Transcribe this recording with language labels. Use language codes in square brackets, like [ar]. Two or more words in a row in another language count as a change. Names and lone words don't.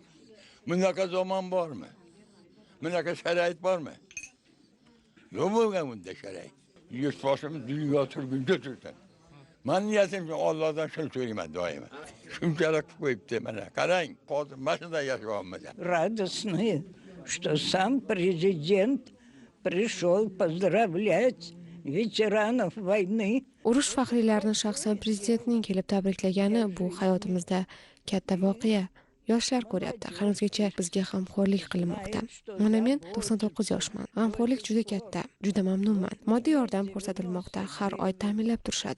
[uz] Bunaqa zamon bormi? Bunaqa sharoit bormi? Yo'q bo'lgan bunda sharoit. Yurtboshimiz dunyo turguncha tursin. Men niyatim Allohdan shuni so'rayman doimo. Shunchalik qo'yibdi mana. Qarang, hozir mashina yashayapmiz. [ru] Радостные, что сам президент пришел поздравлять ветеранов войны. [uz] Urush faxriylarini shaxsan prezidentning kelib tabriklagani bu hayotimizda katta voqea. Yoshlar ko'ryapti, hanuzgacha bizga g'amxo'rlik qilinmoqda. Mana men 99 yoshman. G'amxo'rlik juda katta, juda mamnunman. Moddiy yordam ko'rsatilmoqda, har oy ta'minlab turishadi.